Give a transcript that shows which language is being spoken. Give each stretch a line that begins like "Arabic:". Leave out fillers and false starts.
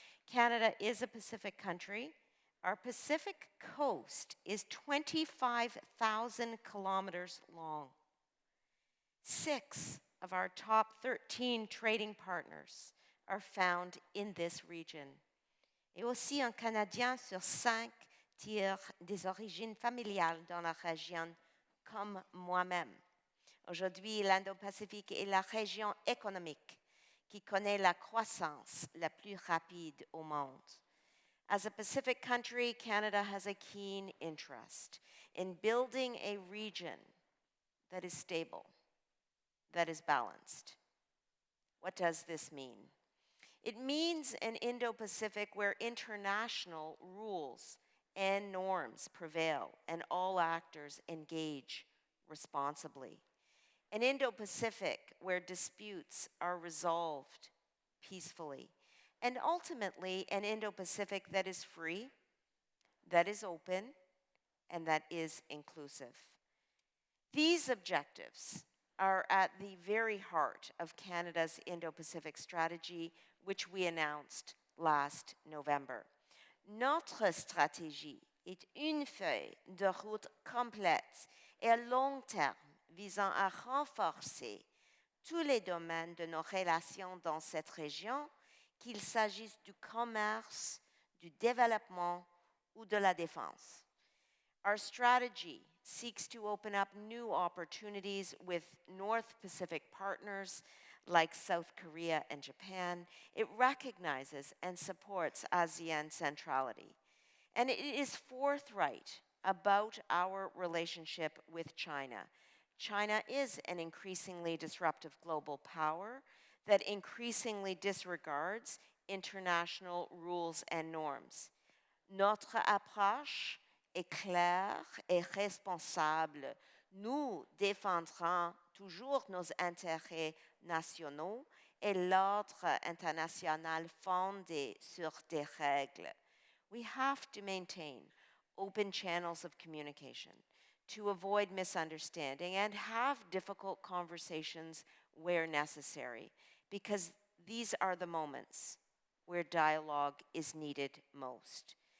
English: Canada is a Pacific country. Our Pacific coast is 25,000 kilometers long. 6 of our top 13 trading partners are found in this region.
French: Et aussi un Canadien sur 5 tire des origines familiales dans la région, comme moi-même. Aujourd'hui, l'Indo-Pacifique est la région économique qui connaît la croissance la plus rapide au monde.
English: As a Pacific country, Canada has a keen interest in building a region that is stable, that is balanced. What does this mean? It means an Indo-Pacific where international rules and norms prevail and all actors engage responsibly. An Indo-Pacific where disputes are resolved peacefully. And ultimately, an Indo-Pacific that is free, that is open, and that is inclusive. These objectives are at the very heart of Canada's Indo-Pacific strategy, which we announced last November.
French: Notre stratégie est une feuille de route complète et à long terme visant à renforcer tous les domaines de nos relations dans cette région, qu'il s'agisse du commerce, du développement ou de la défense.
English: Our strategy seeks to open up new opportunities with North Pacific partners like South Korea and Japan. It recognizes and supports ASEAN centrality. And it is forthright about our relationship with China. China is an increasingly disruptive global power that increasingly disregards international rules and norms.
French: Notre approche est claire et responsable. Nous défendrons toujours nos intérêts nationaux et l'ordre international fondé sur des règles.
English: We have to maintain open channels of communication to avoid misunderstanding and have difficult conversations where necessary, because these are the moments where dialogue is needed most.